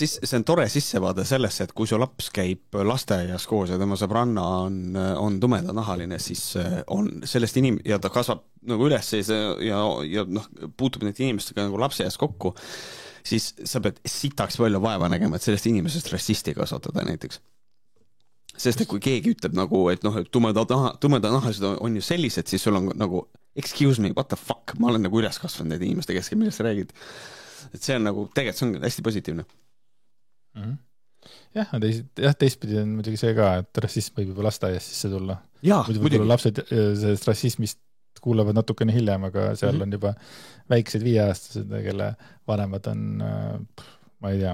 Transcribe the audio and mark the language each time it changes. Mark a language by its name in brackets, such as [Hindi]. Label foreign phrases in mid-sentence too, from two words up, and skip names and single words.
[Estonian] See on tore sissevaade sellesse, et kui su laps käib lasteaias koos ja tema sõbranna on tumedanahaline, siis on sellest ja ta kasvab nagu üles ja puutub nende inimestega nagu lapse ees kokku, siis sa pead sitaks palju vaeva nägema, et sellest inimesest rassisti kasvatada näiteks. Sest et kui keegi ütleb nagu, et tumedanahalised on ju sellised, siis sul on nagu, [English] excuse me, what the fuck, [Estonian] ma olen nagu üles kasvanud need inimeste keskel, millest sa räägid. Et see on nagu, tegelikult see on hästi positiivne. Jah, teistpidi on muidugi see ka, et rassism võib juba lasteaias sisse tulla. Muidugi. Lapsed sellest rassismist kuulevad natukene hiljem, aga seal on juba väiksed 5-aastased, kelle vanemad on, ma ei tea.